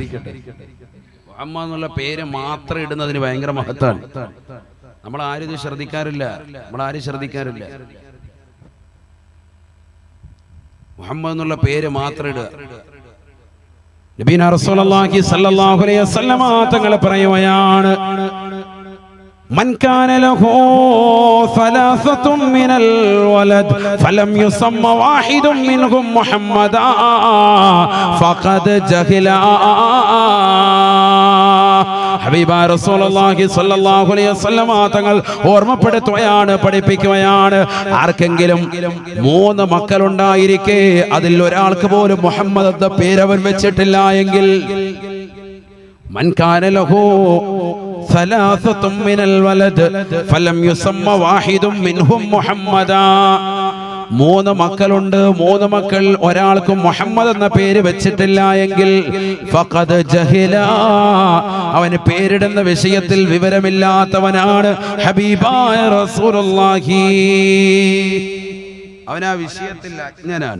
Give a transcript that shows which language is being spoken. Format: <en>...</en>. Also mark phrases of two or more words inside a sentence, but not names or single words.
<ml>മുഹമ്മദ് എന്നുള്ള പേര് മാത്രം ഇടുന്നതിന് ഭയങ്കര മഹത്താണ്. നമ്മളാരും ഇത് ശ്രദ്ധിക്കാറില്ല. മുഹമ്മദ് എന്നുള്ള പേര് മാത്രം ഇടുക. നബിന</ml> <ar>رسول الله صلى الله عليه وسلم</ar> <ml>തങ്ങൾ പറയുകയാണ്,</ml> <ar>من كان له 3 من الولد فلم يسم واحد منهم محمدا فقد جهل.</ar> <ml>ഹബീബായ</ml> <ar>رسول الله صلى الله عليه وسلم</ar> <ml>തങ്ങൾ ഓർമ്മപ്പെടുത്തുകയാണ്, പഠിപ്പിക്കുകയാണ്. ആർക്കെങ്കിലും 3 മക്കളുണ്ടായിരിക്കെ അതിൽ ഒരാൾക്ക് പോലും മുഹമ്മദ് എന്ന പേര് അവൻ വെച്ചിട്ടില്ല എങ്കിൽ,</ml> <ar>من كان له 3 من الولد فلم يسم واحد منهم محمدا.</ar> <ml>3 മക്കളുണ്ട്, 3 മക്കൾ ഒരാൾക്കും മുഹമ്മദ് എന്ന പേര് വെച്ചിട്ടില്ല എങ്കിൽ</ml> <ar>فقد جهل,</ar> <ml>അവന് പേരിടുന്ന വിഷയത്തിൽ വിവരമില്ലാത്തവനാണ്. ഹബീബായ റസൂലുള്ളാഹി. അവൻ ആ വിഷയത്തിൽ അജ്ഞനാണ്.</ml>